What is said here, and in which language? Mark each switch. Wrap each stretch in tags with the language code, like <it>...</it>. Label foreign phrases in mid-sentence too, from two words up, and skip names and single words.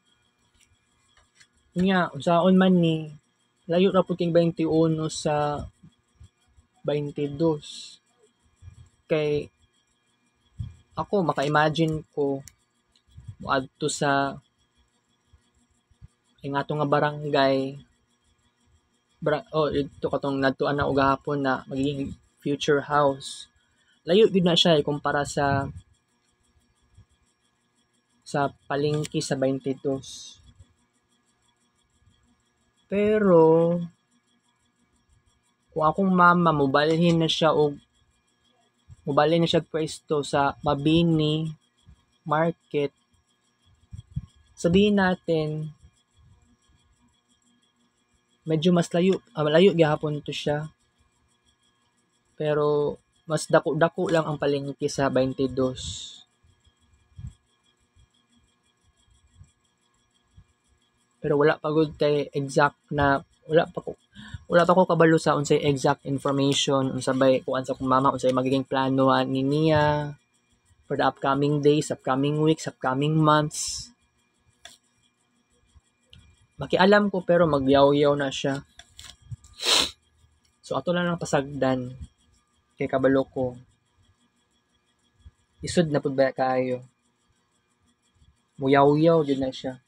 <ceb>Nya unsaon man ni layo ra pud king 21 sa 22. Kay ako maka-imagine ko moadto sa ato nga barangay ito katong nadtuan na og gahapon na magiging</ceb> <en>future house.</en> <ceb>Layo gid na siya kumpara sa palengke sa 22. Pero kung akong mama mobalhin na siya pwesto sa Mabini Market,</ceb> <tl>sabihin natin</tl> <ceb>medyo mas malayo gihapon to siya. Pero mas dako lang ang palengke sa 22. Pero wala pa gud kay exact na wala pa ko kabalo sa unsay</ceb> <en>exact information</en> <ceb>unsa bay kuan sa kong mama unsay magiging plano ni niya</ceb> <en>for the upcoming days, upcoming weeks, upcoming months.</en> <ceb>Makialam ko pero magyaw-yaw na siya. So ato lang pasagdan kay kabalo ko. Isud na pud ba kaayo. Muyaw-yaw jud na siya.</ceb>